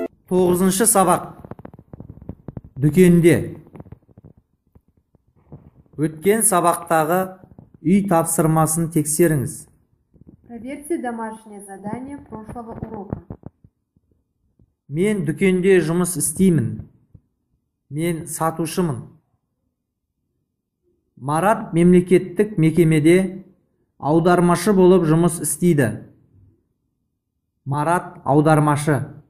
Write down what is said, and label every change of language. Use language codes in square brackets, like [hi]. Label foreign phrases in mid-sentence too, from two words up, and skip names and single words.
[kk] 9-шы сабақ. Дүкенде. Өткен сабақтағы үй тапсырмасын тексеріңіз. [ru] Проверьте домашнее задание прошлого урока. [kk] Мен дүкенде жұмыс істеймін. Мен сатушымын. Марат мемлекеттік мекемеде аудармашы болып жұмыс істейді. Марат аудармашы.